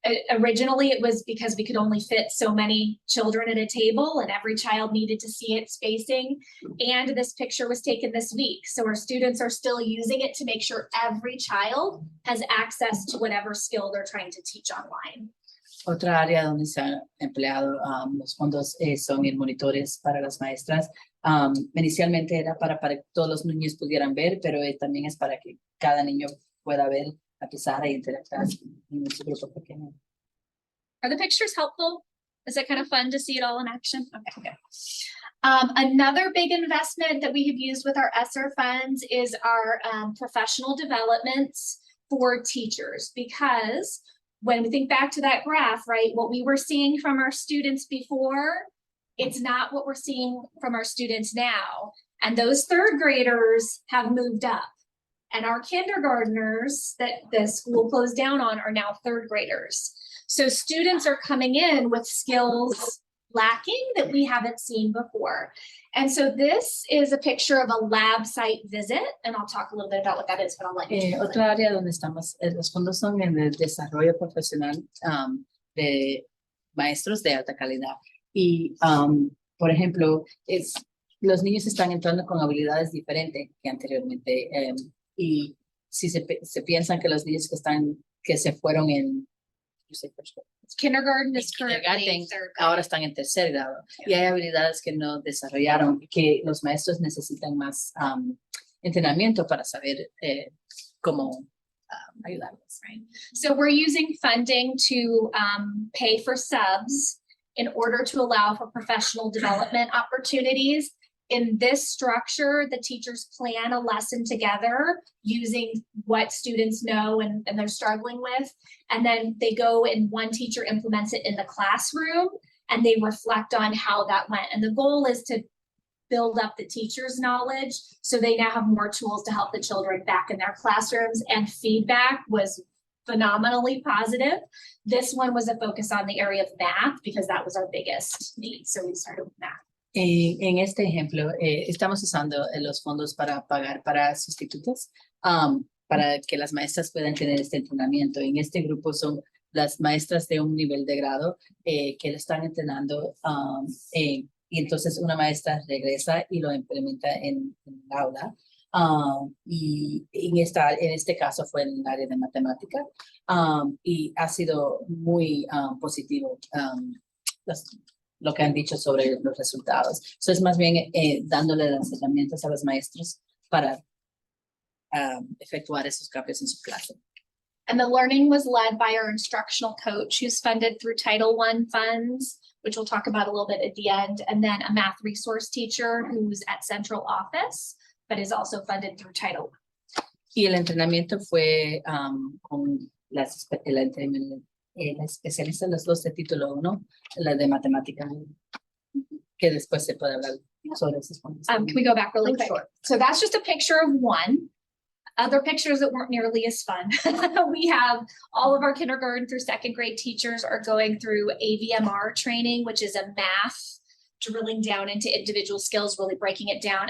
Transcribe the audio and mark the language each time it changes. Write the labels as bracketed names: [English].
[English] Originally, it was because we could only fit so many children at a table and every child needed to see it spacing. And this picture was taken this week. So our students are still using it to make sure every child has access to whatever skill they're trying to teach online. [Spanish] Otra área donde se han empleado los fondos son en monitores para las maestras. Inicialmente era para que todos los niños pudieran ver, pero también es para que cada niño pueda ver la pizarra y interactuar en su grupo pequeño. [English] Are the pictures helpful? Is it kind of fun to see it all in action? Okay, good. Another big investment that we have used with our ESSER funds is our professional developments for teachers, because when we think back to that graph, right, what we were seeing from our students before, it's not what we're seeing from our students now. And those third graders have moved up. And our kindergartners that the school closed down on are now third graders. So students are coming in with skills lacking that we haven't seen before. And so this is a picture of a lab site visit, and I'll talk a little bit about what that is, but I'll let you. [Spanish] Otra área donde estamos, los fondos son en el desarrollo profesional de maestros de alta calidad. Y, por ejemplo, los niños están entrando con habilidades diferentes que anteriormente. Y si se piensan que los niños que se fueron en [English] Kindergarten is currently kindergarten, third grade. [Spanish] ahora están en tercer grado. Y hay habilidades que no desarrollaron, que los maestros necesitan más entrenamiento para saber cómo ayudarlos. [English] Right. So we're using funding to pay for subs in order to allow for professional development opportunities. In this structure, the teachers plan a lesson together using what students know and they're struggling with. And then they go and one teacher implements it in the classroom and they reflect on how that went. And the goal is to build up the teacher's knowledge so they now have more tools to help the children back in their classrooms, and feedback was phenomenally positive. This one was a focus on the area of math because that was our biggest need. So we started with math. [Spanish] En este ejemplo, estamos usando los fondos para pagar para sustitutos, para que las maestras puedan tener este entrenamiento. En este grupo son las maestras de un nivel de grado que lo están entrenando, y entonces una maestra regresa y lo implementa en el aula. Y en este caso fue en el área de matemática, y ha sido muy positivo lo que han dicho sobre los resultados. Eso es más bien dándole las herramientas a los maestros para efectuar esos cambios en su clase. [English] And the learning was led by our instructional coach, who's funded through Title I funds, which we'll talk about a little bit at the end, and then a math resource teacher who's at central office, but is also funded through Title I. [Spanish] Y el entrenamiento fue con la especialista en los dos de título 1, la de matemática, que después se puede hablar sobre esos puntos. [English] Can we go back really quick? Sure. So that's just a picture of one. Other pictures that weren't nearly as fun. We have all of our kindergarten through second grade teachers are going through AVMR training, which is a math drilling down into individual skills, really breaking it down.